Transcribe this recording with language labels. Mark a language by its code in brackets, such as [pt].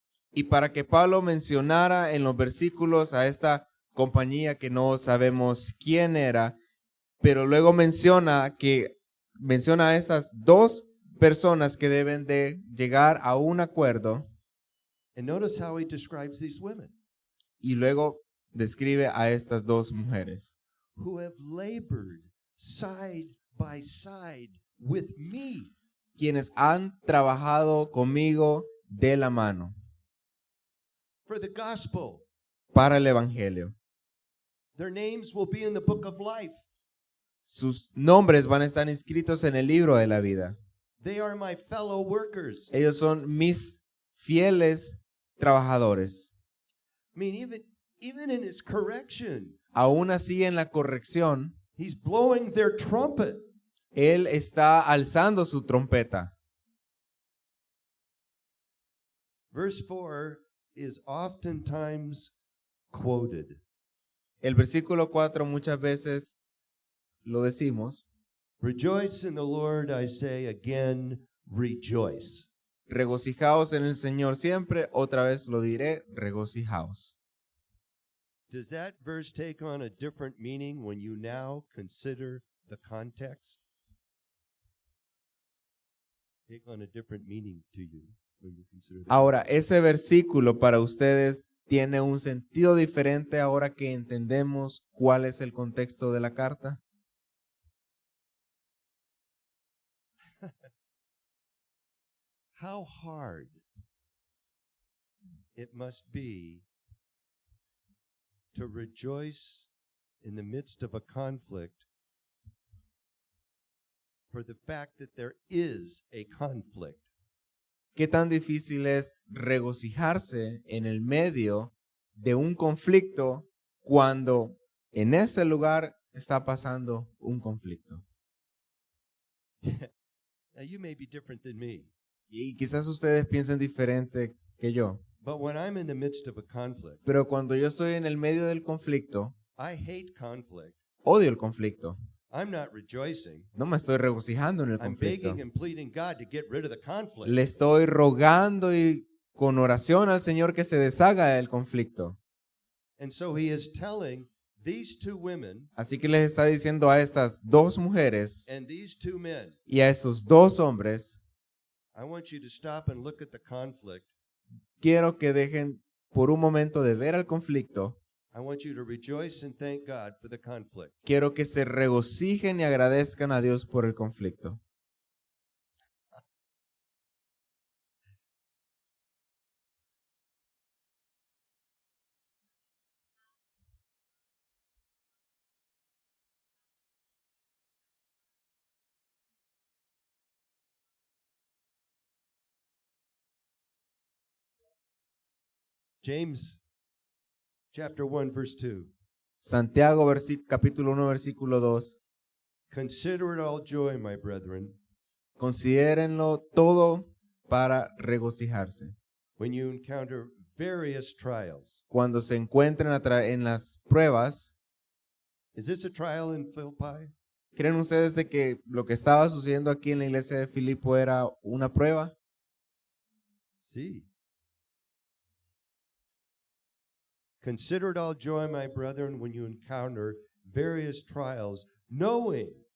[es] Y para que Pablo mencionara en los versículos a esta compañía que no sabemos quién era, pero luego menciona a estas dos personas que deben de llegar a un acuerdo [en] And notice how he describes these women [es] y luego describe a estas dos mujeres [en] who have labored side by side with me. [es] quienes han trabajado conmigo de la mano [en] For the gospel. [es] para el evangelio. [en] Their names will be in the book of life. [es] Sus nombres van a estar inscritos en el libro de la vida. [en] They are my fellow workers. [es] Ellos son mis fieles trabajadores. [en] I mean, even in his correction, [es] Aún así, en la corrección, [en] he's blowing their trumpet. [es] él está alzando su trompeta. [en] Verse 4 is oftentimes quoted. [es] El versículo 4 muchas veces lo decimos. [en] Rejoice in the Lord, I say again, rejoice. [es] Regocijaos en el Señor siempre. Otra vez lo diré, regocijaos. [en] Does that verse take on a different meaning when you now consider the context? Take on a different meaning to you when you consider the [es] Ahora, ese versículo para ustedes tiene un sentido diferente ahora que entendemos cuál es el contexto de la carta. [en] How hard it must be to rejoice in the midst of a conflict for the fact that there is a conflict. [es] ¿Qué tan difícil es regocijarse en el medio de un conflicto cuando en ese lugar está pasando un conflicto? [en] Now, you may be different than me, [es] Y quizás ustedes piensen diferente que yo, [en] but when I'm in the midst of a conflict, [es] pero cuando yo estoy en el medio del conflicto, [en] I hate conflict. [es] odio el conflicto. [en] I'm not rejoicing. [es] No me estoy regocijando en el [en] I'm [es] conflicto. [en] begging and pleading God to get rid of the conflict. [es] Le estoy rogando y con oración al Señor que se deshaga del conflicto. [en] And so he is telling these two women [es] Así que les está diciendo a estas dos mujeres [en] and these two men, [es] y a estos dos hombres, [en] I want you to stop and look at the conflict. [es] quiero que dejen por un momento de ver el conflicto. [en] I want you to rejoice and thank God for the conflict. [es] Quiero que se regocijen y agradezcan a Dios por el conflicto. [en] James chapter 1 verse 2. [es] Santiago capítulo 1 versículo 2. [en] Consider it all joy, my brethren, [es] Considérenlo todo para regocijarse. [en] when you encounter various trials. [es] Cuando se encuentren en las pruebas, [en] Is this a trial in Philippi? [es] ¿creen ustedes de que lo que estaba sucediendo aquí en la iglesia de Filipo era una prueba? [en] See. Consider it all joy, my brethren, when you encounter various trials, knowing